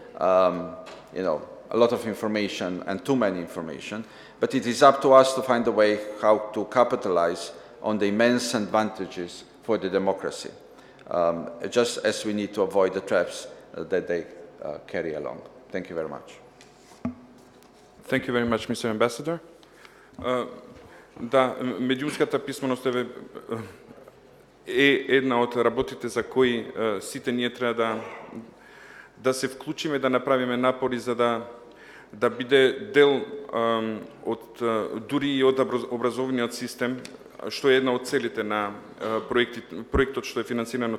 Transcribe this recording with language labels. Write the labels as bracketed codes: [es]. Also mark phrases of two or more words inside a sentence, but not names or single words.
[en] A lot of information and too many information, but it is up to us to find a way how to capitalize on the immense advantages for the democracy, just as we need to avoid the traps that they carry along. Thank you very much. Thank you very much, Mr. Ambassador. [mk] Да, медиумската писменост е е една од работите за кои сите ние треба да се вклучиме, да направиме напори за да биде дел од дури и од образовниот систем, што е една од целите на проектот што е финансиран